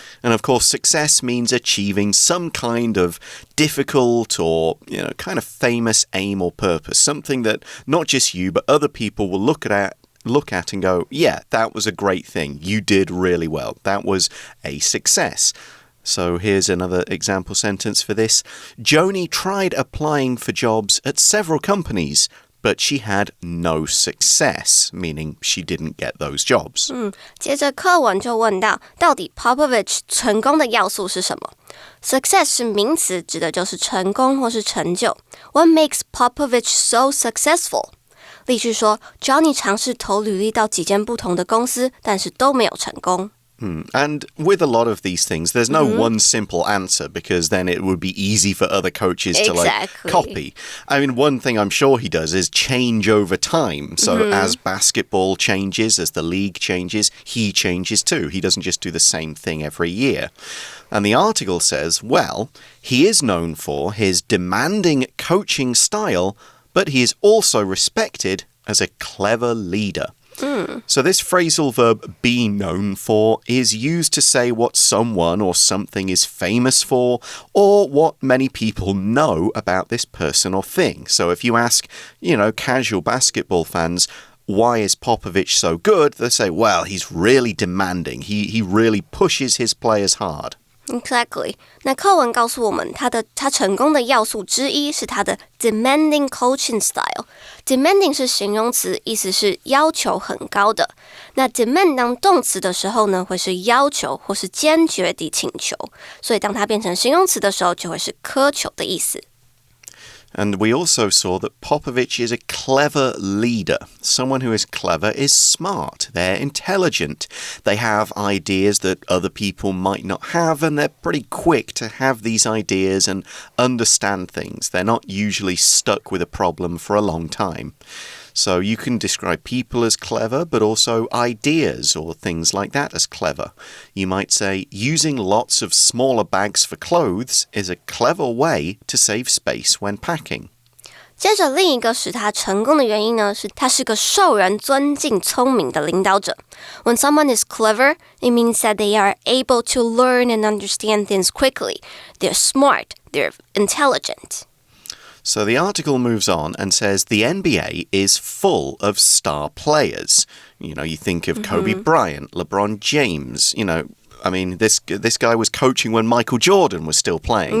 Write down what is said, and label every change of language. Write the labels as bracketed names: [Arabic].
[English] And of course, success means achieving some kind of difficult or, kind of famous aim or purpose, something that not just you, but other people will look at and go, yeah, that was a great thing. You did really well. That was a success. So here's another example sentence for this. Joni tried applying for jobs at several companies, but she had no success, meaning she didn't get those jobs. [Chinese] 接着课文就问到底 Popovich 成功的要素是什么？ Success 是名词，指的就是成功或是成就。 [English] What makes Popovich so successful? [Chinese] 例句说 Johnny 尝试投履历到几间不同的公司，但是都没有成功。 [English] And with a lot of these things, there's no one simple answer because then it would be easy for other coaches to copy. I mean, one thing I'm sure he does is change over time. So as basketball changes, as the league changes, he changes too. He doesn't just do the same thing every year. And the article says, well, he is known for his demanding coaching style, but he is also respected as a clever leader. So this phrasal verb, be known for, is used to say what someone or something is famous for, or what many people know about this person or thing. So if you ask, casual basketball fans, why is Popovich so good? They say, well, he's really demanding. He really pushes his players hard. Exactly. [Chinese] 那课文告诉我们，他成功的要素之一是他的 demanding coaching style. Demanding 是形容词，意思是要求很高的。那 demand 当动词的时候呢，会是要求或是坚决地请求，所以当它变成形容词的时候，就会是苛求的意思。 [English] And we also saw that Popovich is a clever leader. Someone who is clever is smart. They're intelligent. They have ideas that other people might not have, and they're pretty quick to have these ideas and understand things. They're not usually stuck with a problem for a long time. So you can describe people as clever, but also ideas or things like that as clever. You might say, using lots of smaller bags for clothes is a clever way to save space when packing. [Chinese] 接着另一个使他成功的原因呢，是他是个受人尊敬、聪明的领导者。 [English] When someone is clever, it means that they are able to learn and understand things quickly. They're smart. They're intelligent. So the article moves on and says the NBA is full of star players. You think of Kobe Bryant, LeBron James, I mean, this guy was coaching when Michael Jordan was still playing.